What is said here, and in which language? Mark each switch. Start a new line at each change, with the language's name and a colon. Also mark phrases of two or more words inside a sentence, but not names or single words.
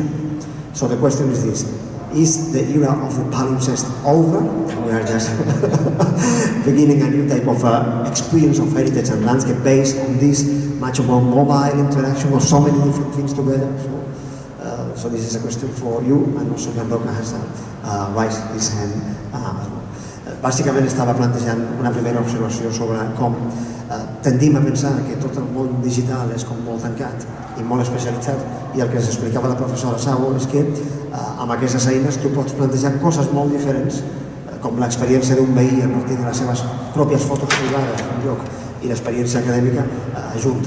English: So the question is this: is the era of the palimpsest over? We are just beginning a new type of experience of heritage and landscape based on this much more mobile interaction of so many different things together. So this is a question for you, and also John Roca has raised his hand.
Catalan: Bàsicament estava plantejant una primera observació sobre com tendim a pensar que tot el món digital és com molt tancat i molt especialitzat, i el que ens explicava la professora Szabo és que amb aquestes eines tu pots plantejar coses molt diferents, com l'experiència d'un veí a partir de les seves pròpies fotos privades d'un lloc i l'experiència acadèmica juntes.